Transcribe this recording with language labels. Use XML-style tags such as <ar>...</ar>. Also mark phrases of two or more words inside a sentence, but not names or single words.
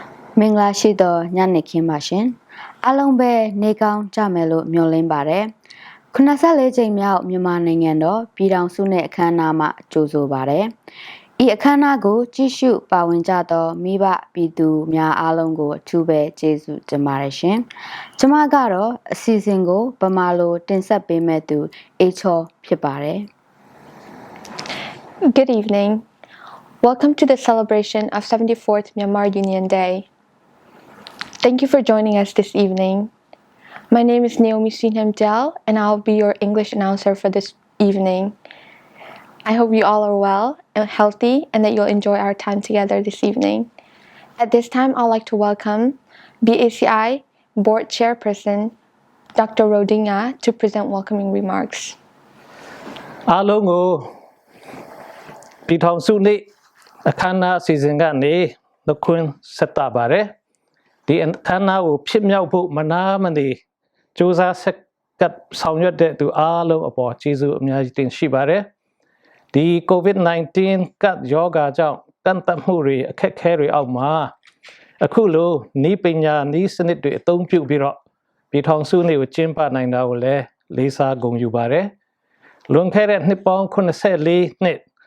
<my>မင်္ဂလာရှိသောညနေခင်းပါရှင်အားလုံးပဲနေကောင်းကြမယ်လို့မျှော်လင့်ပါတယ်84ကြိမ်မြောက်မြန်မာနိုင်ငံတော်ပြည်ထောင်စုနဲ့အခမ်းအနားမှာကြိုဆိုပါတယ်ဤအခမ်းအနားကိုကြည့်ရှုပါဝင်ကြသောမိဘပြည်သူများအားလုံးကိုအထူးပဲကျေးဇူးတင်ပါတယ်ရှင်ကျွန်မကတော့အစီအစဉ်ကိုဗမာလိုတင်ဆက်ပေးမဲ့သူအေချောဖြစ်ပါတယ်</my> <en>Good evening. Welcome to the celebration of 74th Myanmar Union Day. Thank you for joining us this evening. My name is Naomi Sinham Del, and I'll be your English announcer for this evening. I hope you all are well and healthy and that you'll enjoy our time together this evening. At this time, I'd like to welcome BACI Board Chairperson Dr. Rodinga to present welcoming remarks.</en> <my>အားလုံးကိုပြည်ထောင်စုနေ့အခမ်းအနားအစီအစဉ်ကနေနှုတ်ခွန်းဆက်တာပါတယ်ဒီအခမ်းအနားကိုဖြစ် မြောက်ဖို့မနာမနေစူးစမ်းဆက်ကပ်ဆောင်ရွက်တဲ့သူအားလုံးအပေါ်ကျေးဇူးအများကြီးတင်ရှိပါတယ်ဒီ COVID-19 ကပ်ရောဂါကြောင့်တန်တမှုတွေအခက်အခဲတွေအောက်မှာအခုလိုဤပညာဤစနစ်တွေအသုံးပြုပြီးတော့ပြည်ထောင်စုနေ့ကိုကျင်းပနိုင်တာကိုလည်းလေးစားဂုဏ်ယူပါတယ်လွန်ခဲ့တဲ့နှစ်ပေါင်း84နှစ်</my>